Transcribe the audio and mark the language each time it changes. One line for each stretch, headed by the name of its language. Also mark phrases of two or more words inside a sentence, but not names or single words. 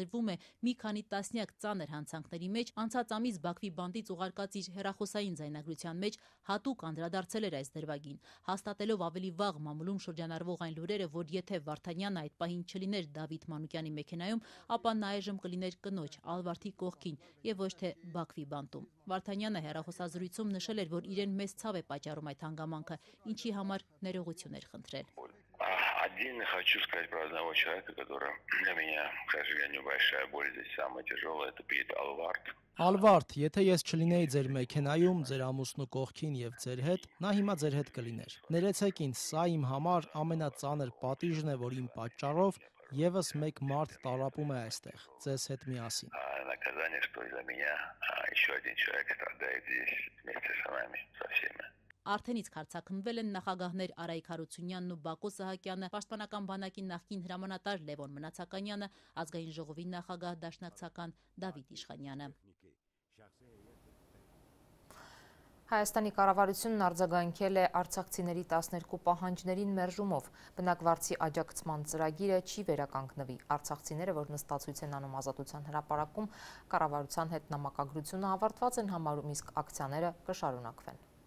Armenian: է մի քանի տասնյակ ծանր հանցանքների մեջ, անցած ամիս Բաքվի բանտից ուղարկած իր հեռախոսային ձայնագրության մեջ հատուկ անդրադարձել էր այս դրվագին, հաստատելով ավելի վաղ մամուլում շրջանառվող այն լուրերը, որ եթե Վարդանյանը այդ պահին չլիներ Դավիթ Մանուկյանի մեքենայում, ապա նա այժմ կլիներ կնոջ Ալվարդի կողքին եւ ոչ թե Բաքվի բանտում։ Վարդանյանը հեռախոսազրույցում նշել էր, որ իրեն մեծ ցավ է պատճառում այդ հանգամանքը, ինչի համար ներողություն էր խնդրել։
Russian: Отдельно хочу сказать про одного человека, который для меня, к сожалению, большая боль здесь самая тяжелая, это Пит Алвард.
Armenian: Ալվարդ, եթե ես չլինեի ձեր մեքենայում, ձեր ամուսնու կողքին եւ ձեր հետ, նա հիմա ձեր հետ կլիներ։ Ներեցեք ինձ, սա իմ համար ամենածանր պատիժն է, որ իմ պատճառով եւս մեկ մարդ տարապում է այստեղ, ձեզ հետ միասին։
Russian: Наказание, что из-за меня еще один человек страдает здесь вместе с нами, со всеми.
Armenian: Արդեն իսկ հարցաքննվել են նախագահներ Արայիկ Հարությունյանն ու Բակո Սահակյանը, Պաշտպանական բանակի նախկին հրամանատար Լևոն Մնացականյանը, Ազգային ժողովի նախագահ դաշնակցական Դավիթ Իշխանյանը։ Հայաստանի կառավարությունն արձագանքել է արցախցիների 12 պահանջներին մերժումով։ Բնակվարձի աջակցման ծրագիրը չի վերականգնվի։ Արցախցիները, որ նստացույց են անում Ազատության հրապարակում, կառավարության հետ նամակագրությունը ավարտված են համարում, իսկ ակցիաները կշարունակվեն։